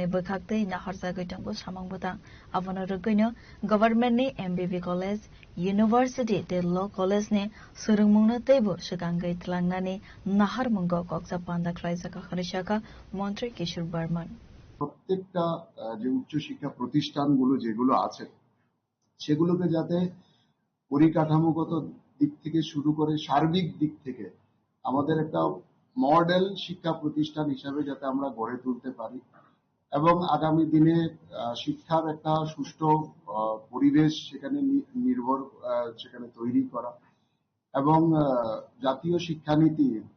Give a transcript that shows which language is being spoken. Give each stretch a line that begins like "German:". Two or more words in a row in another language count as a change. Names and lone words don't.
Kok Borok: bokhaktei naharjagai tangbo samang botang abono rugoino government ni MBB college university de
English: law college
Kok Borok: ni surungmungna teibo sukangai tlangnani naharmungo koksa panda klaisaka kharishaka মন্ত্রী কিশোর বর্মন
Bangla: প্রত্যেকটা যে উচ্চশিক্ষা প্রতিষ্ঠানগুলো যেগুলো আছে সেগুলোকে যাতে পরিকাঠামোগত দিক থেকে শুরু করে সার্বিক দিক থেকে আমাদের একটা মডেল শিক্ষা প্রতিষ্ঠান হিসাবে যাতে আমরা গড়ে তুলতে পারি এবং আগামী দিনে শিক্ষার একটা সুষ্ঠু পরিবেশ সেখানে সেখানে তৈরি করা এবং জাতীয় শিক্ষানীতি